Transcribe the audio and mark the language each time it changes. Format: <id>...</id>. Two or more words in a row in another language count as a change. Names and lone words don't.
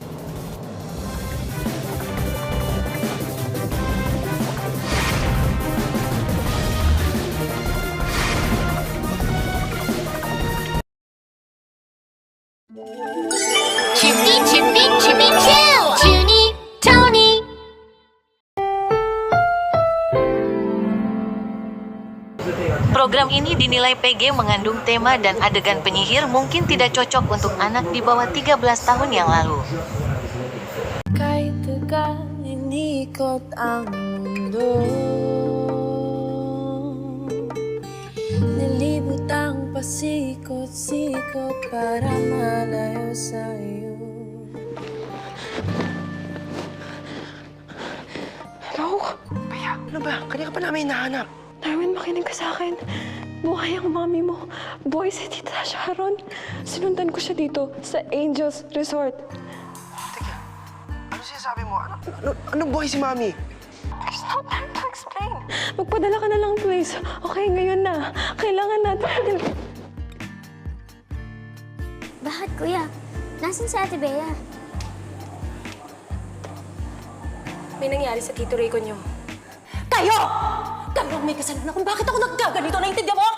<tl>Chippy, Chippy, Chippy, Chill! Junie, Tony!</tl> <id>Program ini dinilai PG mengandung tema dan adegan penyihir mungkin tidak cocok untuk anak di bawah 13 tahun yang lalu.</id> <tl>Kahit tagal inikot ang mundo, nilibot ang pasikot-sikot para malayo sa'yo. Hello? Baya, ano ba? Kanina ka pa namin hinahanap. Darwin, makinig ka sa akin. Buhay ang mami mo. Boy si Tita Sharon. Sinundan ko siya dito sa Angels Resort. Teka, ano sinasabi mo? Anong buhay si Mami?</tl> <en>There's no time to explain.</en> <tl>Magpadala ka na lang, please. Okay, ngayon na. Kailangan natin. Bakit, kuya? Nasaan si Ate Bea? May nangyari sa Tito Rico niyo. Kayo! Kayo ang may kasalanan kung bakit ako nagkaganito, naiintindihan mo?</tl>